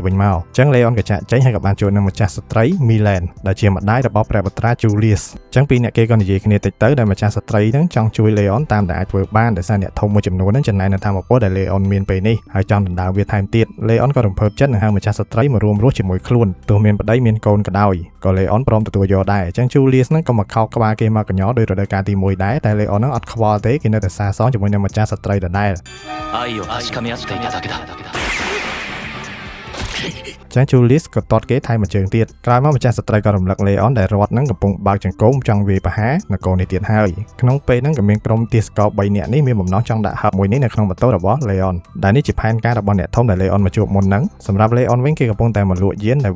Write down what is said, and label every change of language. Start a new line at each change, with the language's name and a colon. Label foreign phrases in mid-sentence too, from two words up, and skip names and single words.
Khmer: វិញមកចឹង Leon ក៏ចាក់ចេញហើយក៏បានជួបនឹងម្ចាស់ស្ត្រី Milan ដែលជាម្ដាយរបស់ព្រះបុត្រា Julius ចឹងពីរអ្នកគេក៏និយាយគ្នាតិចទៅដែលម្ចាស់ស្ត្រីហ្នឹងចង់ជួយ Leon តាមតែអាចធ្វើបានដោយសារអ្នកធំមួយចំនួនហ្នឹងចំណែកនៅតាមឪពុកដែល Leon មានពេលនេះហើយចង់ដណ្ដើមវាថែមទៀត Leon ក៏រំភើបចិត្តនឹងហៅម្ចាស់ស្ត្រីមករួមរស់ជាមួយខ្លួនទោះមានប្តីមានកូនក៏ដោយក៏ Leon ព្រមទទួលយកដែរអញ្ចឹង Julius ហ្នឹងក៏មកខោកក្បាលគេមកកញ្ញោដោយរដូវកាលទី1ដែរតែ Leon ហ្នឹងអត់ខ្វល់ទេគេនៅតែសារសងជាមួយនឹងម្ចាស់ស្ត្រីដដែល
Japanese: 愛を確かめ合っていただけだ
Khmer: ចាស់ Julius ក៏តតគេថែមមួយជើងទៀតក្រោយមកម្ចាស់ស្ត្រីក៏រំលឹក Leon ដែលរត់នឹងកំពុងបើកចង្កូមចង់វាយប្រហារនគរនេះទៀតហើយក្នុងពេលហ្នឹងក៏មានក្រុមទាសករ3នាក់នេះមានបំណងចង់ដាក់ហឹបមួយនេះនៅក្នុងម៉ូតូរបស់ Leon ដែលនេះជាផែនការរបស់អ្នកធំដែល Leon មកជួបមុនហ្នឹងសម្រាប់ Leon វិញគេកំពុងតែមកលក់យានដែលវា